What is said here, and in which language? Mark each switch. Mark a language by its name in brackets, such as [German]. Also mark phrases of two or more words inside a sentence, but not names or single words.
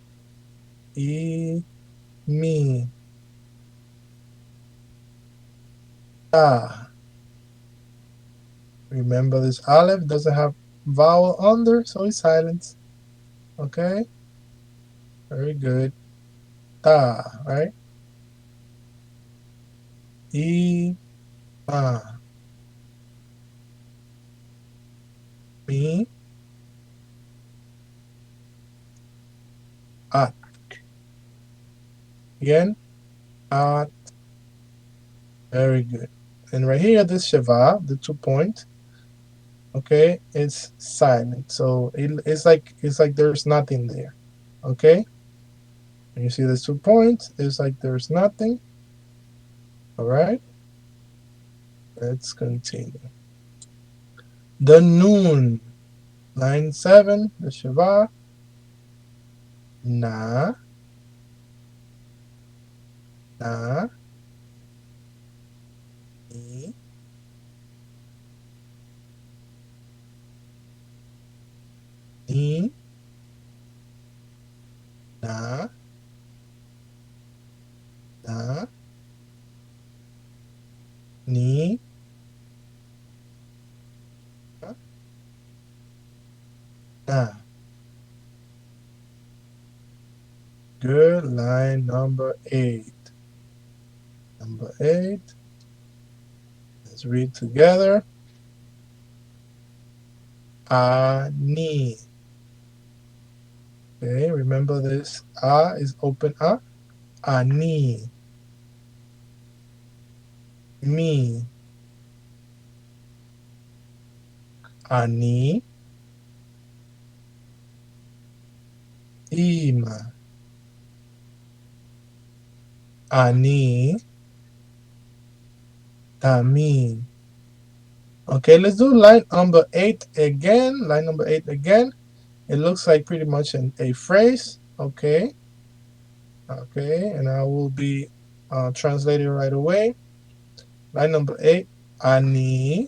[Hebrew] E, me. Ah. [English] Remember this aleph doesn't have vowel under, so it's silent. Okay. Very good. Ta, right? [Hebrew] E, ma. Me. At. Again. At. [English] Very good. And right here, this Shava, the 2 point, okay, it's silent. So it's like there's nothing there. Okay? And you see the 2 points, it's like there's nothing. Alright? Let's continue. The noon. Line 7, the Shava. [Hebrew] Na. Na. Ni. Ni. Na. Na. Ni. Na. [English] Good. Line number 8. Number 8. Let's read together. Ani. Okay, remember this. A is open A. Ani. Me. [Hebrew] Ani. Ima. Ani. Tami. [English] Okay, let's do line number 8 again. Line number 8 again. It looks like pretty much a phrase. Okay. Okay, and I will be translating right away. Line number 8. Ani.